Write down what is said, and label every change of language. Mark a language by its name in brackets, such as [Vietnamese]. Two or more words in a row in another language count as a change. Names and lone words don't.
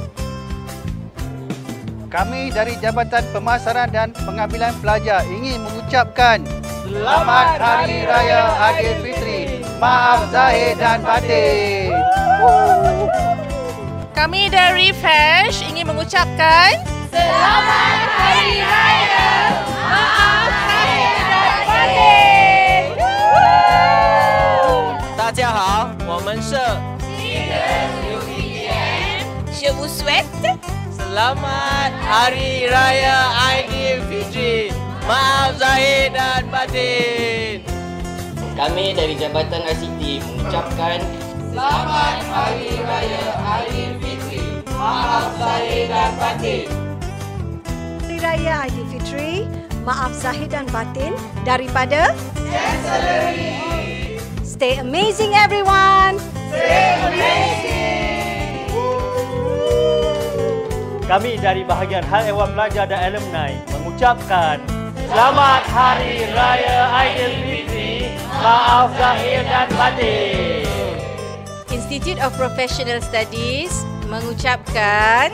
[Malay] Kami dari Jabatan Pemasaran dan Pengambilan Pelajar ingin mengucapkan Selamat Hari Raya Aidilfitri, maaf zahir dan batin. Kami dari FASH ingin mengucapkan Selamat Hari Raya, maaf zahir dan batin. [Chinese] 大家好，我们是 [French] Je vous souhaite [Malay] Selamat Hari Raya Aidilfitri, maaf zahir dan batin. Kami dari Jabatan ICT mengucapkan Selamat Hari Raya Aidilfitri, maaf zahir dan batin. Hari Raya Aidilfitri, maaf zahir dan batin daripada Chancellery. [English] Stay amazing everyone. Stay amazing. [Malay] Kami dari bahagian Hal Ehwal Pelajar dan Alumni mengucapkan Selamat Hari Raya Aidilfitri, maaf zahir dan batin. Institute of Professional Studies mengucapkan